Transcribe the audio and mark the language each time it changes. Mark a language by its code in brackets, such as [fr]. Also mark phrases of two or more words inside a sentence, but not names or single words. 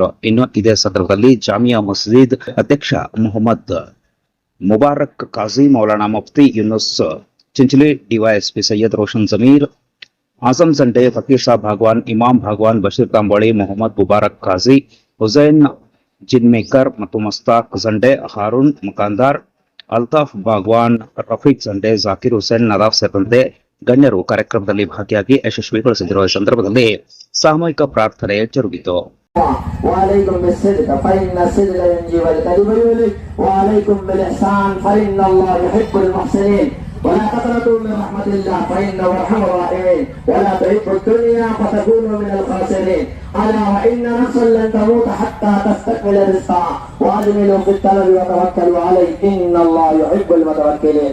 [kn] ಇನ್ನು ಇದೇ ಸಂದರ್ಭದಲ್ಲಿ ಜಾಮಿಯಾ ಮಸ್ಜಿದ್ ಅಧ್ಯಕ್ಷ ಮೊಹಮ್ಮದ್ ಮುಬಾರಕ್ ಕಾಜಿ, ಮೌಲಾನಾ ಮುಫ್ತಿ ಯೂನುಸ್ ಚಿಂಚಲಿ, ಡಿವೈಎಸ್ಪಿ ಸೈಯದ್ ರೋಷನ್ ಜಮೀರ್, ಆಜಂ ಜಂಡೆ, ಫಕೀರ್ ಸಾಬ್ ಭಾಗವಾನ್, ಇಮಾಮ್ ಭಾಗವಾನ್, ಬಶೀರ್ ತಾಂಬೋಳಿ, ಮೊಹಮ್ಮದ್ ಮುಬಾರಕ್ ಕಾಜಿ, ಹುಸೈನ್ ಜಿನ್ಮೇಕರ್ ಮತ್ತು ಮಸ್ತಾಕ್ ಜಂಡೆ, ಹಾರೂನ್ ಮುಕಾಂದಾರ್, ಅಲ್ತಾಫ್ ಭಾಗವಾನ್, ರಫೀಕ್ ಜಂಡೆ, ಜಾಕಿರ್ ಹುಸೇನ್, ನದಾಫ್ ಸೇರಿದಂತೆ ಗಣ್ಯರು ಕಾರ್ಯಕ್ರಮದಲ್ಲಿ ಭಾಗಿಯಾಗಿ ಯಶಸ್ವಿಗೊಳಿಸಿರುವ ಸಂದರ್ಭದಲ್ಲಿ ಸಾಮೂಹಿಕ ಪ್ರಾರ್ಥನೆ ಜರುಗಿತು. [ar] ولا تقنطوا من رحمة الله فإنه أرحم الراحمين ولا تحبوا الدنيا فتكونوا من الخاسرين ألا وإن نفسا لن تموت حتى تستكمل رزقها وأجملوا في الطلب وتوكلوا عليه إن الله يحب المتوكلين.